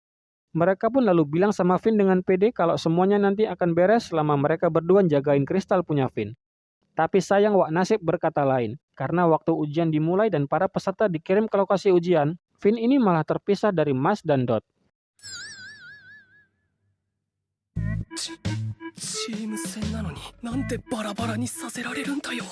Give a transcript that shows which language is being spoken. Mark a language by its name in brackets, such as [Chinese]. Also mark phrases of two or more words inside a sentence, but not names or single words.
[Indonesian] Mereka pun lalu bilang sama Finn dengan pede kalau semuanya nanti akan beres selama mereka berdua jagain kristal punya Finn. Tapi sayang wak nasib berkata lain, karena waktu ujian dimulai dan para peserta dikirim ke lokasi ujian, Finn ini malah terpisah dari Mas dan Dot. [Japanese] チーム戦なのになんでバラバラにさせられるんだよ。